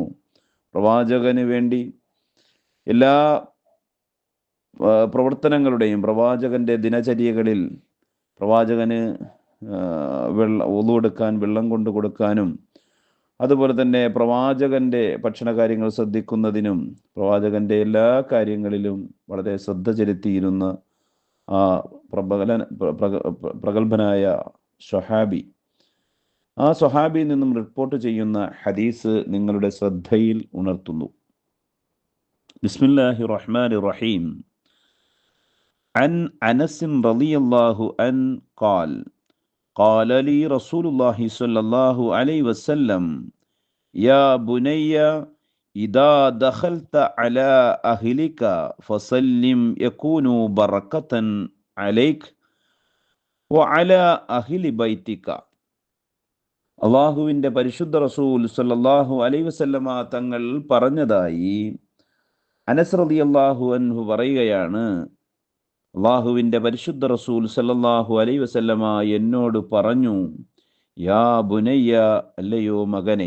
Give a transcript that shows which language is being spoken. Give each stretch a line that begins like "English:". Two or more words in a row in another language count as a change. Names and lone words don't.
Malayalam: പ്രവാചകന് വേണ്ടി എല്ലാ പ്രവർത്തനങ്ങളുടെയും, പ്രവാചകൻ്റെ ദിനചര്യകളിൽ പ്രവാചകന് വുളു എടുക്കാൻ വെള്ളം കൊണ്ടു കൊടുക്കാനും, അതുപോലെ തന്നെ പ്രവാചകൻ്റെ ഭക്ഷണകാര്യങ്ങൾ ശ്രദ്ധിക്കുന്നതിനും, പ്രവാചകൻ്റെ എല്ലാ കാര്യങ്ങളിലും വളരെ ശ്രദ്ധ ചെലുത്തിയിരുന്ന ആ പ്രഗത്ഭനായ സ്വഹാബി. ആ സ്വഹാബിയിൽ നിന്നും റിപ്പോർട്ട് ചെയ്യുന്ന ഹദീസ് നിങ്ങളുടെ ശ്രദ്ധയിൽ ഉണർത്തുന്നു.
Arabic: بسم الله الرحمن الرحيم. عن أنس رضي الله عنه قال قال لي رسول الله صلى الله عليه وسلم يا بني إذا دخلت على أهلك فسلم يكونوا بركة عليك وعلى أهل بيتك.
Malayalam: അള്ളാഹുവിൻ്റെ പരിശുദ്ധ റസൂൽ
Arabic: صلى الله عليه وسلم
Malayalam: തങ്ങൾ പറഞ്ഞതായി അനസ്
Arabic: رضي الله عنه
Malayalam: പറയുകയാണ്, അള്ളാഹുവിൻ്റെ പരിശുദ്ധ റസൂൽ
Arabic: صلى الله عليه وسلم
Malayalam: എന്നോട് പറഞ്ഞു,
Arabic: يا بني,
Malayalam: അല്ലയോ മകനെ.